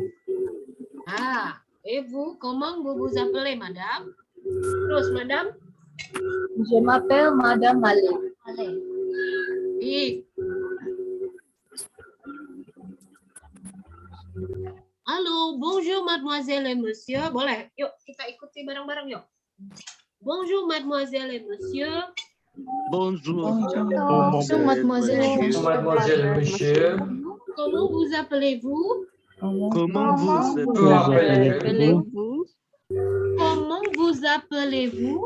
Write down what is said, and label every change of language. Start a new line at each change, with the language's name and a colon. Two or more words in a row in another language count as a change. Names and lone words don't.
French: Ah, et vous, comment vous vous appelez, madame?
Indonesian: Terus, madame?
French: Je m'appelle Madame Malé.
Indonesian: Baik.
French: Halo, bonjour mademoiselle et monsieur.
Indonesian: Boleh, yuk kita ikuti bareng-bareng yuk.
French: Bonjour mademoiselle et monsieur. Bonjour. Bonjour, mademoiselle. Mademoiselle et monsieur. Comment vous appelez-vous? Comment vous Vous appelez-vous? Comment vous vous appelez-vous?